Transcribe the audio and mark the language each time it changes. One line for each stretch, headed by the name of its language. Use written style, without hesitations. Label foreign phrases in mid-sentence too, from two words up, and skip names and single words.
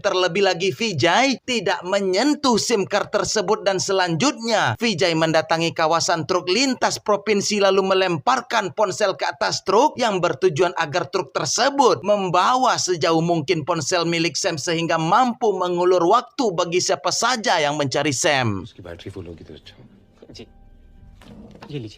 Indonesian: Terlebih lagi Vijay tidak menyentuh SIM card tersebut dan selanjutnya Vijay mendatangi kawasan truk lintas provinsi lalu melemparkan ponsel ke atas truk yang bertujuan agar truk tersebut membawa sejauh mungkin ponsel milik Sam sehingga mampu mengulur waktu bagi siapa saja yang mencari Sam.
Hindi: उसकी
English: battery full
Hindi: होगी तो अच्छा होगा। जी ये लीजिए।